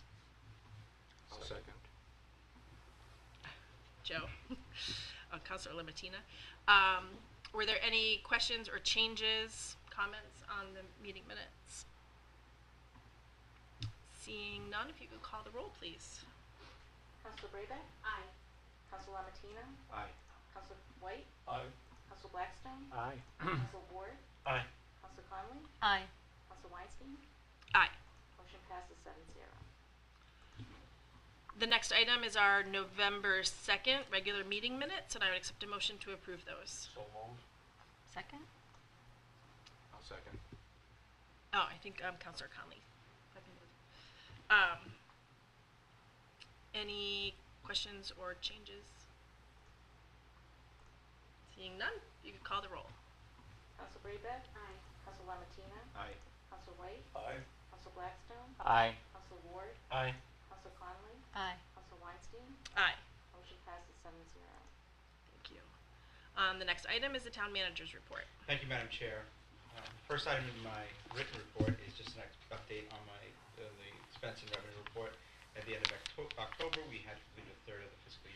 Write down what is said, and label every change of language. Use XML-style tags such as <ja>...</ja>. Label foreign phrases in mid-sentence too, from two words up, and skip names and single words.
<en>I'll second. Joe. Councilor Lamatina. Were there any questions or changes, comments on the meeting minutes? Seeing none, if you could call the roll, please. Councilor Braybeck? Aye. Councilor Lamatina? Aye. Councilor White? Aye. Councilor Blackstone? Aye. Councilor Ward? Aye. Councilor Conley? Aye. Councilor Weinstein? Aye. Motion passes 7-0. The next item is our November 2nd regular meeting minutes, and I would accept a motion to approve those. So moved. Second? I'll second. Oh, I think Councillor Conley. Any questions or changes? Seeing none, you can call the roll. Council Brayback? Aye. Council Lamatina? Aye. Council White? Aye. Council Blackstone? Aye. Council Ward? Aye. Council Conley? Aye. Council Weinstein? Aye. Motion passes 7-0. Thank you. The next item is the town manager's report. Thank you, Madam Chair. First item in my written report is just an update on the expense and revenue report. At the end of October, we had completed a third of the fiscal year.</en>